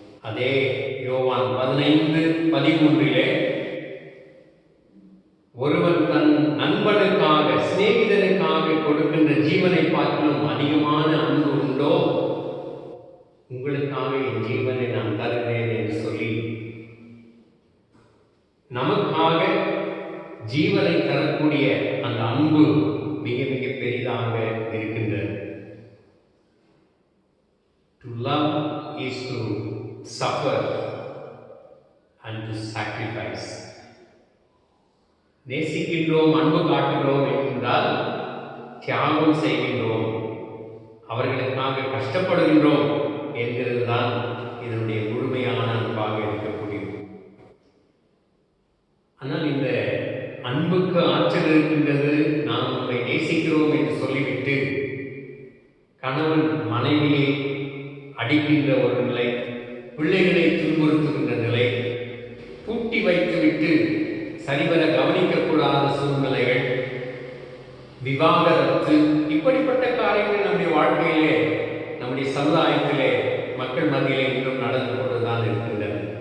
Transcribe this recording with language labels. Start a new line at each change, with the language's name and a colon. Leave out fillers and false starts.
Tamil: அதே யோவான் 15:13 ஒருவன் தன் நண்பனுக்காக, சிநேகிதனுக்காக கொடுக்கின்ற ஜீவனை பார்க்கணும் அதிகமான அன்பு உண்டோ, உங்களுக்காக என் ஜீவனை நான் தருகிறேன் என்று சொல்லி நமக்காக ஜீவனை தரக்கூடிய அந்த அன்பு மிக மிக பெரிதாக இருக்கின்றது.
English: To love is to suffer and to sacrifice.
Tamil: நேசிக்கின்றோம், அன்பு காட்டுகிறோம் என்றால் தியாகம் செய்கின்றோம், அவர்களுக்காக கஷ்டப்படுகின்றோம் என்கிறது தான் இதனுடைய முழுமையான அன்பாக இருக்கக்கூடியது. ஆனால் இந்த அன்புக்கு ஆற்றல் இருக்கின்றது. நாம் உங்களை நேசிக்கிறோம் என்று சொல்லிவிட்டு கணவன் மனைவியை அடிக்கின்ற ஒரு நிலை, பிள்ளைகளை துன்புறுத்துகின்ற நிலை, பூட்டி வைத்துவிட்டு சரிவர கவனிக்கக்கூடாத சூழ்நிலைகள், விவாகரத்து, இப்படிப்பட்ட காரியங்கள் நம்முடைய வாழ்க்கையிலே, நம்முடைய சமுதாயத்திலே, மக்கள் மத்தியிலே இன்னும் நடந்து கொண்டுதான் இருக்கின்றன.